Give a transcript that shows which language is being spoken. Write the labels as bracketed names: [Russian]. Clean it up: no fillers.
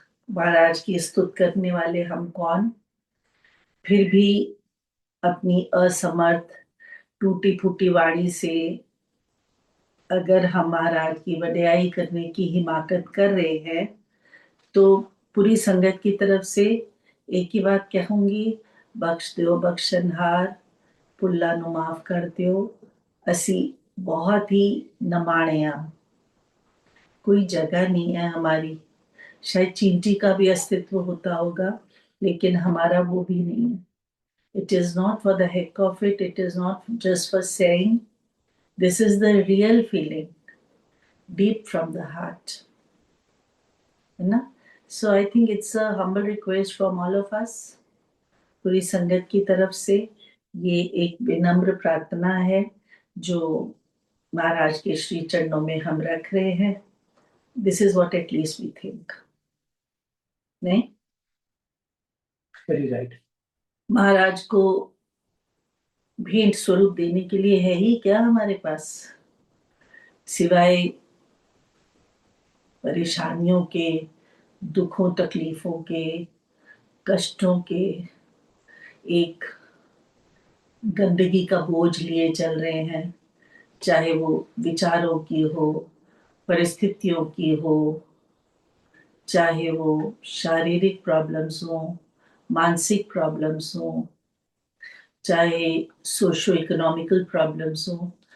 [Hindi] महाराज की स्तुति करने वाले हम कौन, फिर भी अपनी असमर्थ टूटी फूटी वाणी से अगर हम महाराज की वड्याई करने की हिमाकत कर रहे हैं, तो पूरी संगत की तरफ से एक ही बात कहूंगी, बख्श दो बख्शनहार, [Punjabi] पुल्ला नु माफ कर दो। असी [Hindi] बहुत ही नमाणिया, कोई जगह नहीं है हमारी। शायद चींटी का भी अस्तित्व होता होगा, लेकिन हमारा वो भी नहीं है। [English] It is not for the heck of it. It is not just for saying. This is the real feeling, deep from the heart. [Hindi] है ना? [English] So I think it's a humble request from all of us. [Hindi] पूरी संगत की तरफ से ये एक विनम्र प्रार्थना है जो महाराज के श्री चरणों में हम रख रहे हैं। [English] This is what at least we think. [Hindi] नहीं? [English] Very right. [Hindi] महाराज को भेंट स्वरूप देने के लिए है ही क्या हमारे पास, सिवाय परेशानियों के, दुखों तकलीफों के, कष्टों के, एक गंदगी का बोझ लिए चल रहे हैं, चाहे वो विचारों की हो, परिस्थितियों की हो, चाहे वो शारीरिक प्रॉब्लम्स हो, मानसिक प्रॉब्लम्स हो, चाहे सोशो इकोनॉमिकल प्रॉब्लम्स हो।